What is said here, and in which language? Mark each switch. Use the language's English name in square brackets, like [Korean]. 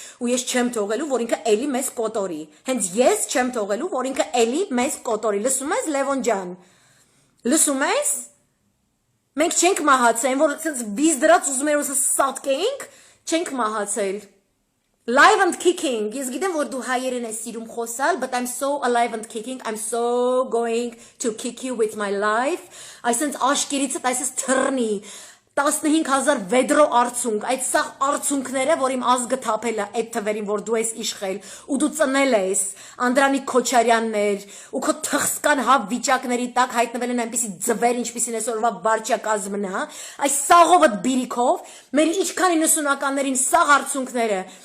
[Armenian] ու ես չեմ թողելու, որ ինքը էլի մեզ կոտորի։ Հենց ես չեմ թողելու, որ ինքը էլի մեզ կոտորի։ Լսում ես, Լևոն ջան։ Լսում ես։ Մենք չենք մահացել, որ ցած բիզ դրած ուզում էր ուսը սատկեինք, չենք մահացել։ [English] Live and kicking. [Armenian] Ես գիտեմ որ դու հայերեն ես սիրում խոսալ, [English] but I'm so alive and kicking. I'm so going to kick you with my life. [Armenian] Այսինքն աշկերիցդ այսպես թռնի 15000 վեդրո արցունք, այդ սաղ արցունքները, որ իմ ազգը թափել է այդ թվերին, որ դու ես իշխել, ու դու ծնել ես, Անդրանիկ Քոչարյաններ, ու քո թխսկան հավ վիճակների տակ հայտնվել են այնպիսի ձվեր, ինչպիսին այսօրվա վարչակազմն է, այս սաղովդ բիրիքով, մեր ինչքան 90-ականներին սաղ արցունքները,